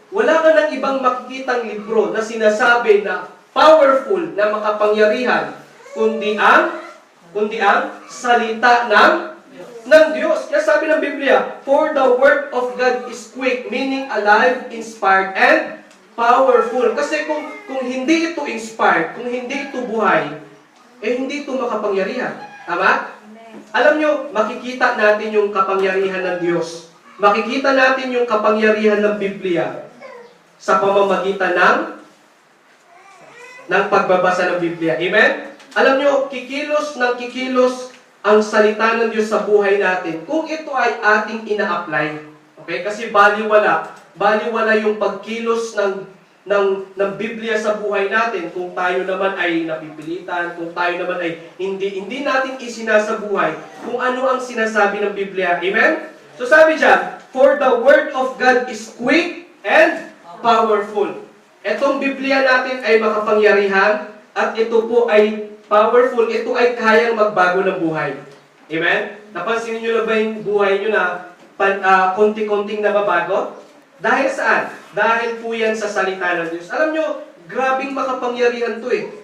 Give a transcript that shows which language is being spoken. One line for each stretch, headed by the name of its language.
Filipino: Wala ka ng ibang makikitang libro na sinasabi na powerful, na makapangyarihan, kundi ang salita ng Diyos. Kaya sabi ng Biblia,
English: for the word of God is quick, meaning alive, inspired, and powerful.
Filipino: Kasi kung hindi ito inspired, kung hindi ito buhay, hindi ito makapangyarihan. Tama? Alam nyo, makikita natin yung kapangyarihan ng Diyos. Makikita natin yung kapangyarihan ng Biblia sa pamamagitan ng pagbabasa ng Biblia. Amen? Alam nyo, kikilos ang salita ng Diyos sa buhay natin kung ito ay ating ina-apply. Okay? Kasi baliwala yung pagkilos ng Biblia sa buhay natin kung tayo naman ay napipilitan, kung tayo naman ay hindi natin isinasabuhay kung ano ang sinasabi ng Biblia. Amen? So sabi dyan,
English: for the word of God is quick and powerful.
Filipino: Itong Biblia natin ay makapangyarihan at ito po ay powerful. Ito ay kayang magbago ng buhay. Amen? Napansin niyo na ba yung buhay niyo na konti-konting nababago? Dahil saan? Dahil po yan sa salita ng Diyos. Alam nyo, grabing makapangyarihan to eh.